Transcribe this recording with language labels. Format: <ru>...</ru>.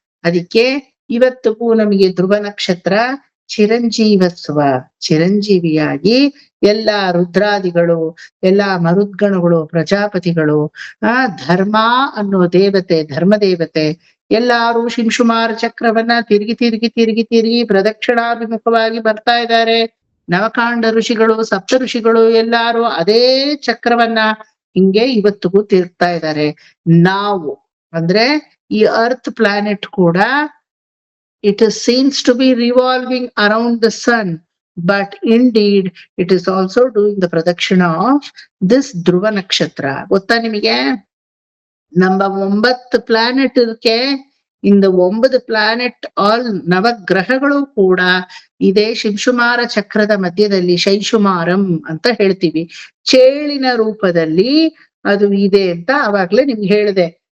<kn>ಅದಕ್ಕೆ ಇವತ್ತಿಗೂ ನಮಗೆ ಧ್ರುವ ನಕ್ಷತ್ರ ಚಿರಂಜೀವತ್ವ, ಚಿರಂಜೀವಿಯಾಗಿ ಎಲ್ಲಾ ರುದ್ರಾದಿಗಳು, ಎಲ್ಲಾ ಮರುದ್ಗಣಗಳು, ಪ್ರಜಾಪತಿಗಳು, ಧರ್ಮ ಅನ್ನೋ ದೇವತೆ, ಧರ್ಮದೇವತೆ ಎಲ್ಲಾರು ಶಿಂಶುಮಾರ ಚಕ್ರವನ್ನ ತಿರುಗಿ ಪ್ರದಕ್ಷಿಣಾಭಿಮುಖವಾಗಿ ಬರ್ತಾ ಇದ್ದಾರೆ. ನವಕಾಂಡ ಋಷಿಗಳು, ಸಪ್ತ ಋಷಿಗಳು ಎಲ್ಲಾರು ಅದೇ ಚಕ್ರವನ್ನ ಹಿಂಗೆ ಇವತ್ತಿಗೂ ತಿರುಗ್ತಾ ಇದ್ದಾರೆ. ನಾವು ಅಂದ್ರೆ ಈ ಅರ್ತ್ ಪ್ಲಾನೆಟ್ ಕೂಡ</kn> <en>it seems to be revolving around the sun, but indeed it is also doing the pradakshina of this Dhruva nakshatra.</en> <kn>ಗೊತ್ತಾ ನಿಮಗೆ? ನಮ್ಮ 9 ಪ್ಲಾನೆಟ್ ಇರ್ಕೆ, ಇಂದ 9 ಪ್ಲಾನೆಟ್ ಆಲ್ ನವಗ್ರಹಗಳು ಕೂಡ ಇದೇ ಶಿಂಶುಮಾರ ಚಕ್ರದ ಮಧ್ಯದಲ್ಲಿ ಶೈಶುಮಾರಂ ಅಂತ ಹೇಳ್ತೀವಿ. ಚೇಳಿನ ರೂಪದಲ್ಲಿ ಅದು ಇದೆ ಅಂತ ಅವಾಗ್ಲೇ ನಿಮ್ಗೆ ಹೇಳಿದೆ.</kn>